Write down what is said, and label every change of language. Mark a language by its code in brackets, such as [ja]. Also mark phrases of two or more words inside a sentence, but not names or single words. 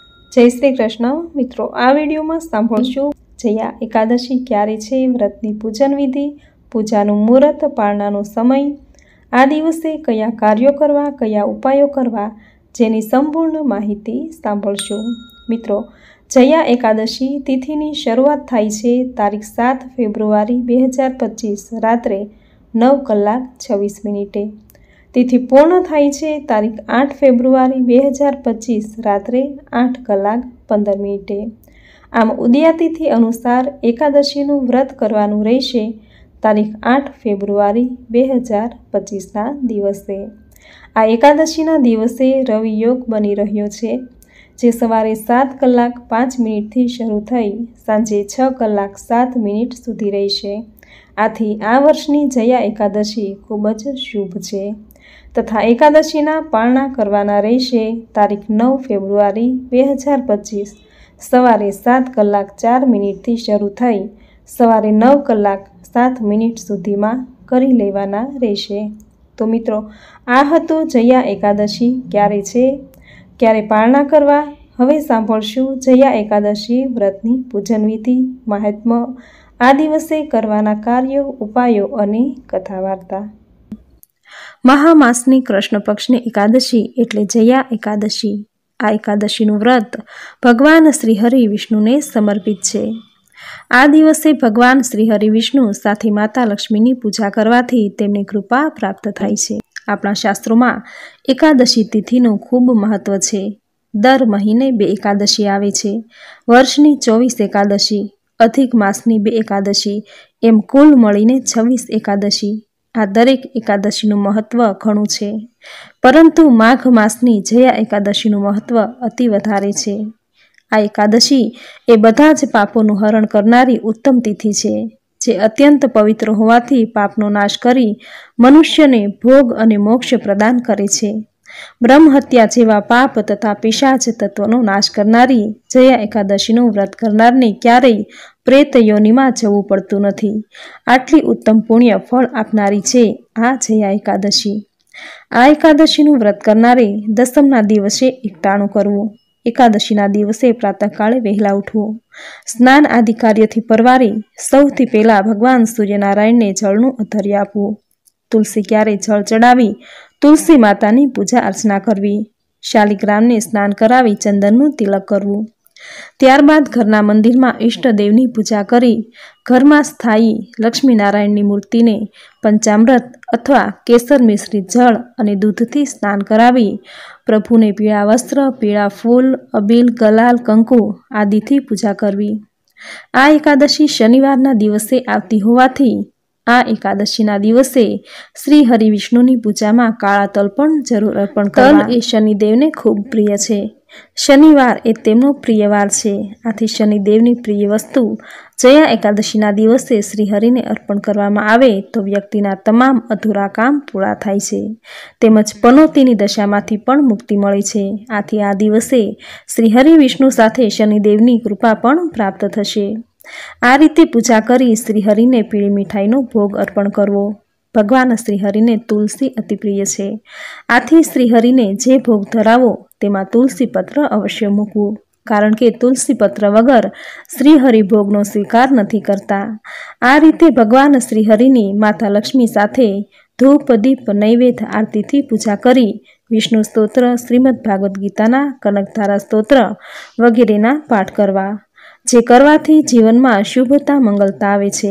[gu] જય શ્રી કૃષ્ણ મિત્રો, આ વિડિયોમાં સાંભળશો જયા એકાદશી ક્યારે છે, વ્રતની પૂજન વિધિ, પૂજાનું મુહૂર્ત, પારણાનો સમય, આ દિવસે કયા કાર્યો કરવા, કયા ઉપાયો કરવા, જેની સંપૂર્ણ માહિતી સાંભળશો। મિત્રો, જયા એકાદશી તિથિની શરૂઆત થાય છે તારીખ 7 ફેબ્રુઆરી 2025 રાત્રે 9:26। તિથિ પૂર્ણ થાય છે તારીખ 8 ફેબ્રુઆરી 2025 રાત્રે 8:15। આમ ઉદયા તિથિ અનુસાર એકાદશીનું વ્રત કરવાનું રહેશે તારીખ 8 ફેબ્રુઆરી 2025 ના દિવસે। આ એકાદશીના દિવસે રવિ યોગ બની રહ્યો છે, જે સવારે 7:05 થી શરૂ થઈ સાંજે 6:07 સુધી રહેશે। આથી આ વર્ષની જયા એકાદશી ખૂબ જ શુભ છે। તથા એકાદશીના પારણા કરવાના રહેશે તારીખ 9 ફેબ્રુઆરી 2025 સવારે 7:04 થી શરૂ થઈ સવારે 9:07 સુધીમાં કરી લેવાના રહેશે। તો મિત્રો, આ હતો જયા એકાદશી ક્યારે છે, ક્યારે પારણા કરવા। હવે સાંભળશું જયા એકાદશી વ્રતની પૂજન વિધિ, મહાત્મ્ય, આ દિવસે કરવાના કાર્યો, ઉપાયો અને કથા વાર્તા। મહામાસની કૃષ્ણ પક્ષની એકાદશી એટલે જયા એકાદશી। આ એકાદશીનું વ્રત ભગવાન શ્રીહરિ વિષ્ણુને સમર્પિત છે। આ દિવસે ભગવાન શ્રીહરિ વિષ્ણુ સાથે માતા લક્ષ્મીની પૂજા કરવાથી તેમને કૃપા પ્રાપ્ત થાય છે। આપણા શાસ્ત્રોમાં એકાદશી તિથિનું ખૂબ મહત્વ છે। દર મહિને 2 એકાદશી આવે છે। વર્ષની 24 એકાદશી, અધિક માસની 2 એકાદશી, એમ કુલ મળીને 26 એકાદશી। આ દરેક એકાદશીનું મહત્વ ઘણું છે, પરંતુ માઘ માસની જયા એકાદશીનું મહત્વ અતિ વધારે છે। આ એકાદશી એ બધા જ પાપોનું હરણ કરનારી ઉત્તમ તિથિ છે, જે અત્યંત પવિત્ર હોવાથી પાપનો નાશ કરી મનુષ્યને ભોગ અને મોક્ષ પ્રદાન કરે છે। બ્રહ્મહત્યા જેવા પાપ તથા પિશાચ તત્વનો નાશ કરનારી જયા એકાદશીનું વ્રત કરનારને ક્યારેય પ્રેત યોનિમાં જવું પડતું નથી। આટલી ઉત્તમ પુણ્ય ફળ આપનારી છે આ જયા એકાદશી। આ એકાદશીનું વ્રત કરનારે દસમના દિવસે એકટાણું કરવું। એકાદશીના દિવસે પ્રાતઃકાળે વહેલા ઉઠવું। સ્નાન આદિ કાર્યથી પરવારી સૌથી પહેલા ભગવાન સૂર્યનારાયણને જળનું અર્ઘ્ય આપવું। તુલસી ક્યારે જળ ચઢાવી તુલસી માતાની પૂજા અર્ચના કરવી। શાલિગ્રામને સ્નાન કરાવી ચંદનનું તિલક કરવું। ત્યારબાદ ઘરના મંદિરમાં ઇષ્ટદેવની પૂજા કરી ઘરમાં સ્થાયી લક્ષ્મીનારાયણની મૂર્તિને પંચામૃત અથવા કેસર મિશ્રિત જળ અને દૂધથી સ્નાન કરાવી પ્રભુને પીળા વસ્ત્ર, પીળા ફૂલ, અબીલ, ગુલાલ, કંકુ આદિથી પૂજા કરવી। આ એકાદશી શનિવારના દિવસે આવતી હોવાથી આ એકાદશીના દિવસે શ્રી હરિ વિષ્ણુની પૂજામાં કાળા તલ પણ જરૂર અર્પણ કરવા। તલ એ શનિદેવને ખૂબ પ્રિય છે। શનિવાર એ તેમનો પ્રિય વાર છે। આથી શનિદેવની પ્રિય વસ્તુ જયા એકાદશીના દિવસે શ્રીહરિને અર્પણ કરવામાં આવે તો વ્યક્તિના તમામ અધૂરા કામ પૂરા થાય છે, તેમજ પનોતીની દશામાંથી પણ મુક્તિ મળે છે। આથી આ દિવસે શ્રીહરિ વિષ્ણુ સાથે શનિદેવની કૃપા પણ પ્રાપ્ત થશે। આ રીતે પૂજા કરી શ્રીહરિને પીળી મીઠાઈનો ભોગ અર્પણ કરવો। ભગવાન શ્રીહરિને તુલસી અતિ પ્રિય છે। આથી શ્રીહરિને જે ભોગ ધરાવો તેમાં તુલસી પત્ર અવશ્ય મૂકવું, કારણ કે તુલસી પત્ર વગર શ્રીહરિ ભોગનો સ્વીકાર નથી કરતા। આ રીતે ભગવાન શ્રીહરિની માતા લક્ષ્મી સાથે ધૂપ, દીપ, નૈવેદ્ય, આરતીથી પૂજા કરી વિષ્ણુ સ્તોત્ર, શ્રીમદ ભાગવત ગીતાના કનકધારા સ્તોત્ર વગેરેના પાઠ કરવા, જે કરવાથી જીવનમાં શુભતા મંગલતા આવે છે।